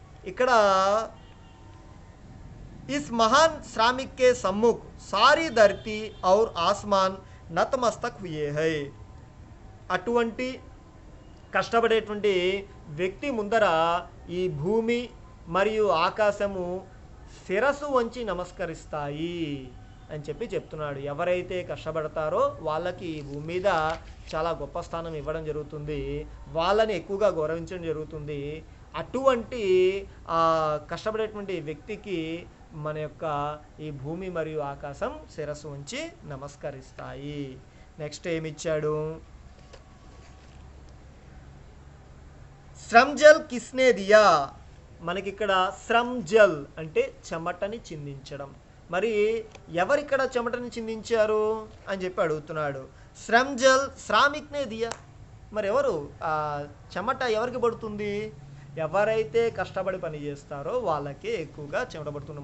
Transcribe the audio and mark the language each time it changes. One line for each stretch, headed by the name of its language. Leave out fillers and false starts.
Telugu: ఇక్కడ
Hindi: इस महान श्रमिक के सम्मुख सारी धरती और आसमान नतमस्तक हुए है.
Telugu: అటువంటి కష్టపడేటువంటి వ్యక్తి ముందర ఈ భూమి మరియు ఆకాశము శిరస్సు వంచి నమస్కరిస్తాయి అని చెప్పి చెప్తున్నాడు. ఎవరైతే కష్టపడతారో వాళ్ళకి ఈ భూమి మీద చాలా గొప్ప స్థానం ఇవ్వడం జరుగుతుంది, వాళ్ళని ఎక్కువగా గౌరవించడం జరుగుతుంది. అటువంటి కష్టపడేటువంటి వ్యక్తికి మన యొక్క ఈ భూమి మరియు ఆకాశం శిరస్సు వంచి నమస్కరిస్తాయి. నెక్స్ట్ ఏమిచ్చాడు,
Hindi: श्रम जल किसने दिया.
Telugu: మనకిక్కడ శ్రమ్ జల్ అంటే చెమటని చిందించడం. మరి ఎవరిక్కడ చెమటని చిందించారు అని చెప్పి అడుగుతున్నాడు.
Hindi: శ్రమ్ జల్ శ్రామిక్నే దియా.
Telugu: మరి ఎవరు ఆ చెమట ఎవరికి పడుతుంది? ఎవరైతే కష్టపడి పని చేస్తారో వాళ్ళకే ఎక్కువగా చెమట పడుతుంది.